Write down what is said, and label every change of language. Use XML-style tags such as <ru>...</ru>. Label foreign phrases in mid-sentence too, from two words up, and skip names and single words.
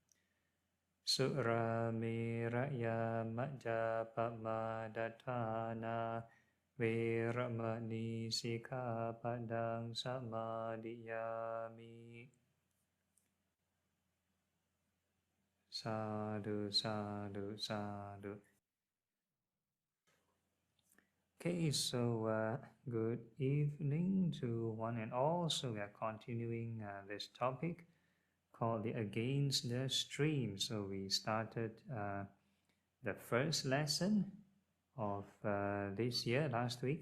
<pi>Suramiraya majjapamadatthana viramani sikkhapadang samadhiyami. Sadhu, sadhu, sadhu.</pi> <en>Okay, so good evening to one and all. So we are continuing this topic called the Against the Stream. So we started the first lesson of this year last week.</en>